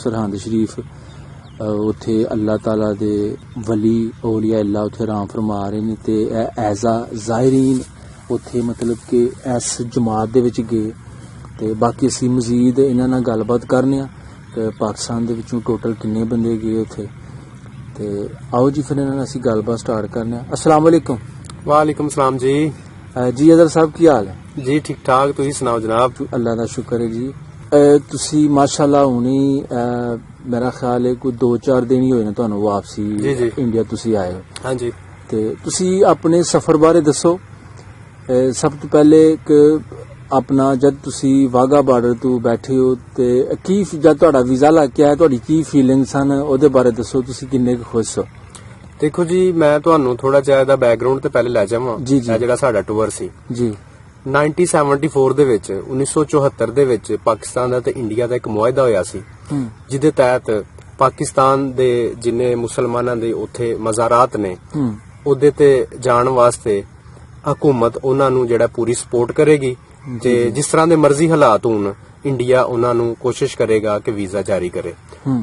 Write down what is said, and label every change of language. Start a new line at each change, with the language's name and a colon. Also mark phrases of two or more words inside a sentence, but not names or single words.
Punjabi: ਸਰਹੰਦ ਸ਼ਰੀਫ ਉੱਥੇ ਅੱਲ੍ਹਾ ਤਾਲਾ ਦੇ ਵਲੀ ਔਲੀਆ ਅੱਲ੍ਹਾ ਉੱਥੇ ਆਰਾਮ ਫਰਮਾ ਰਹੇ ਨੇ ਤੇ ਏਜ ਆ ਜ਼ਾਹਿਰੀਨ ਉੱਥੇ ਮਤਲਬ ਕਿ ਇਸ ਜਮਾਤ ਦੇ ਵਿਚ ਗਏ ਤੇ ਬਾਕੀ ਅਸੀਂ ਮਜੀਦ ਇਨ੍ਹਾਂ ਨਾਲ ਗੱਲਬਾਤ ਕਰਨੇ ਕਿ ਪਾਕਿਸਤਾਨ ਦੇ ਵਿਚੋਂ ਟੋਟਲ ਕਿੰਨੇ ਬੰਦੇ ਗਏ ਉੱਥੇ ਤੇ ਆਓ ਜੀ ਫਿਰ ਇਨ੍ਹਾਂ ਨਾਲ ਅਸੀਂ ਗੱਲਬਾਤ ਸਟਾਰਟ ਕਰਨੇ। ਅੱਸਲਾਮ ਵਾਲੇਕੁਮ। ਵਾਲੇਕੁਮ ਸਲਾਮ ਜੀ। ਜੀ ਅਜ਼ਹਰ ਸਾਹਬ ਕੀ ਹਾਲ ਹੈ? ਜੀ ਠੀਕ ਠਾਕ, ਤੁਸੀਂ ਸੁਣਾਓ ਜਨਾਬ? ਅੱਲ੍ਹਾ ਦਾ ਸ਼ੁਕਰ ਹੈ ਜੀ। ਤੁਸੀ ਮਾਸ਼ਾਅੱਲ੍ਹਾ ਹੁਣੀ ਮੇਰਾ ਖ਼ਿਆਲ ਹੈ ਕੋਈ 2-4 ਦਿਨ ਹੀ ਹੋਏ ਨੇ ਤੁਹਾਨੂੰ ਵਾਪਸੀ ਇੰਡੀਆ ਤੁਸੀ ਆਏ ਹੋ। ਹਾਂ ਜੀ। ਤੇ ਤੁਸੀ ਅਪਣੇ ਸਫ਼ਰ ਬਾਰੇ ਦੱਸੋ। ਸਭ ਤੋ ਪਹਿਲੇ ਕਿ ਅਪਣਾ ਜਦ ਤੁਸੀ ਵਾਘਾ ਬਾਰਡਰ ਤੋ ਬੈਠੇ ਹੋ ਤੇ ਕੀ ਜਦ ਤੁਹਾਡਾ ਵੀਜ਼ਾ ਲੱਗ ਕੇ ਆਇਆ ਤੁਹਾਡੀ ਕੀ ਫੀਲਿੰਗਸ ਸਨ, ਓਹਦੇ ਬਾਰੇ ਦੱਸੋ। ਤੁਸੀ ਕਿੰਨੇ ਖ਼ੁਸ਼ ਹੋ? ਦੇਖੋ ਜੀ, ਮੈਂ ਤੁਹਾਨੂੰ ਥੋੜ੍ਹਾ ਜਿਹਾ ਇਹਦਾ ਬੈਕਗ੍ਰਾਊਂਡ ਤੇ ਪਹਿਲੇ ਲੈ ਜਾਵਾਂ। ਜੀ ਜੀ। ਜਿਹੜਾ ਸਾਡਾ ਟੂਰ ਸੀ ਜੀ 1974 ਦੇ ਵਿੱਚ 1974 ਦੇ ਵਿੱਚ ਪਾਕਿਸਤਾਨ ਦਾ ਤੇ ਇੰਡੀਆ ਦਾ ਇੱਕ ਮੁਆਹਦਾ ਹੋਇਆ ਸੀ, ਜਿਹਦੇ ਤਹਿਤ ਪਾਕਿਸਤਾਨ ਦੇ ਜਿੰਨੇ ਮੁਸਲਮਾਨਾਂ ਦੇ ਉੱਥੇ ਮਜ਼ਾਰਾਤ ਨੇ ਉਹਦੇ ਤੇ ਜਾਣ ਵਾਸਤੇ ਹਕੂਮਤ ਉਹਨਾਂ ਨੂੰ ਜਿਹੜਾ ਪੂਰੀ ਸਪੋਰਟ ਕਰੇਗੀ ਤੇ ਜਿਸ ਤਰ੍ਹਾਂ ਦੇ ਮਰਜ਼ੀ ਹਾਲਾਤ ਹੋਣ ਇੰਡੀਆ ਉਹਨਾਂ ਨੂੰ ਕੋਸ਼ਿਸ਼ ਕਰੇਗਾ ਕਿ ਵੀਜ਼ਾ ਜਾਰੀ ਕਰੇ।